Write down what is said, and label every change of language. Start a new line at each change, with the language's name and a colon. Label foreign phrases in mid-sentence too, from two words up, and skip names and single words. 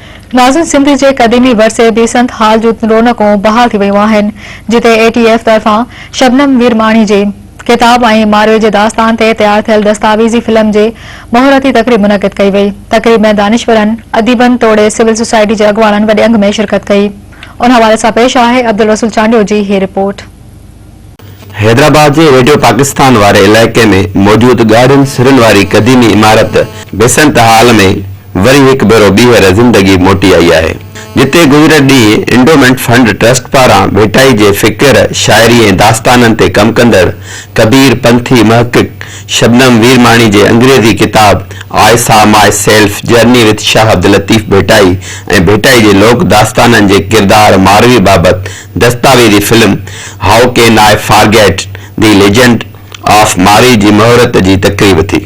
Sindhi: नाज़िन सिंध के क़दीमी वरसे बेसंत हाल जो रौनकों बहाल थी वयूं आहिनि, जिते ATF तरफ़ां शबनम वीरमाणी जे किताब ऐं मारियो जे दास्तान ते तैयार थियल दस्तावेज़ी फिल्म जे मुहूर्ती तक़रीब मुनक़िद कई वई। तक़रीब में दानिशवरनि, अदीबनि तोड़े
English: civil society
Sindhi: जे अॻवाननि वॾे अंग में शिरकत कई। उन हवाले सां पेश आहे अब्दुल रसूल चांडियो जी ही रिपोर्ट। हैदराबाद के रेडियो पाकिस्तान वारे इलाके में मौजूद गार्डन सिरन वारी कदीमी इमारत बेसंत हाल में वरी एक भेरो बीहर जिंदगी मोटी आई है, जिते गुज़िरियल ॾींहुं इंडोमेंट फंड ट्रस्ट पारां भेटाई जे फ़िक्र, शायरी ऐं दास्ताननि ते कम कंदड़ कबीर पंथी महक़िक़ शबनम वीरमाणी जे अंग्रेज़ी किताब आई सॉ माई सेल्फ जर्नी विद शाह अब्दुल लतीफ़ भेटाई ऐं भेटाई जे लोक दास्ताननि जे किरदार मारवी बाबत दस्तावेज़ी फिल्म हाउ कैन आई फॉरगेट द लेजेंड ऑफ मारी जी मुहूर्त जी तक़रीब थी।